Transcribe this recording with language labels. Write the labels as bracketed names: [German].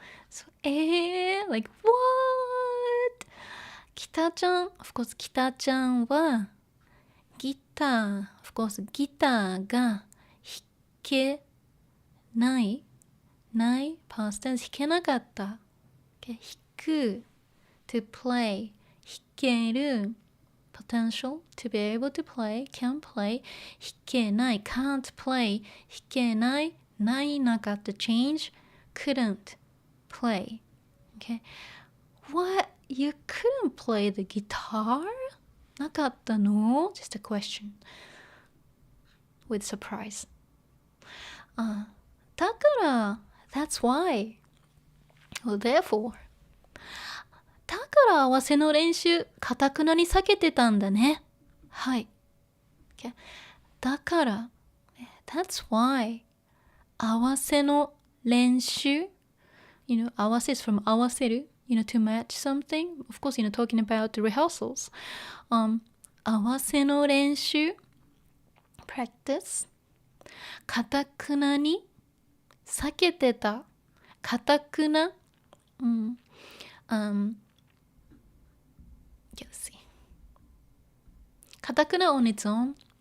[English] So, like what? 北ちゃん of course [Japanese] 北ちゃんはギター [English] of course [Japanese] ギターが弾けない [English] past tense [Japanese] 弾けなかった、 [English] okay. 弾く to play 弾ける potential to be able to play can play 弾けない can't play [Japanese] 弾けないなかった [English] change couldn't play, okay. What? You couldn't play the guitar? [Japanese] なかったの? [English] Just a question with surprise. だから that's why. Well, therefore. [Japanese] だから合わせの練習かたくなに避けてたんだね。はい。Okay. [English] だから that's why. [Japanese] 合わせの練習 [English] You know, 合わせ is from 合わせる You know, to match something. Of course, you know, talking about the rehearsals. [Japanese] 合わせの練習 [English] practice [Japanese] かたくなに避けてたかたくな [English] let's see かたくな on its own